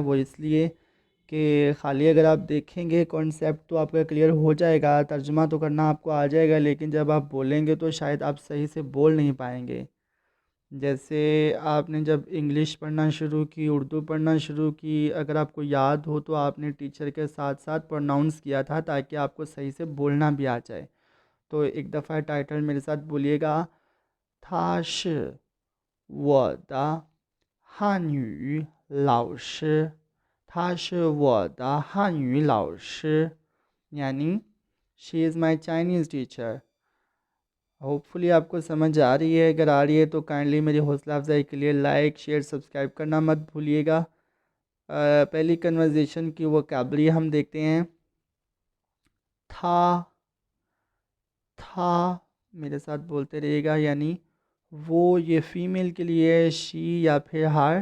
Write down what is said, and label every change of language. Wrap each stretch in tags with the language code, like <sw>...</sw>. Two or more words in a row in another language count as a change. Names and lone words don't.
<ur>وہ اس لیے کہ خالی اگر آپ دیکھیں گے کانسیپٹ تو آپ کا کلیئر ہو جائے گا، ترجمہ تو کرنا آپ کو آ جائے گا، لیکن جب آپ بولیں گے تو شاید آپ صحیح سے بول نہیں پائیں گے. جیسے آپ نے جب انگلش پڑھنا شروع کی، اردو پڑھنا شروع کی، اگر آپ کو یاد ہو تو آپ نے ٹیچر کے ساتھ ساتھ پروناؤنس کیا تھا تاکہ آپ کو صحیح سے بولنا بھی آ جائے. تو ایک دفعہ ٹائٹل میرے ساتھ بولیے گا.</ur> <zh>他是我的汉语老师，他是我的汉语老师，यानी</zh> <en>she is my Chinese teacher.</en> <ur>ہوپفلی آپ کو سمجھ آ رہی ہے۔ اگر آ رہی ہے تو کائنڈلی میری حوصلہ افزائی کے لیے</ur> <en>like share subscribe</en> <ur>کرنا مت بھولیے گا. پہلی کنورسیشن کی ووکیبلری ہم دیکھتے ہیں.</ur> <zh>他，他</zh> <ur>میرے ساتھ بولتے رہیے گا، یعنی وہ، یہ فیمیل کے لیے شی یا پھر ہر.</ur>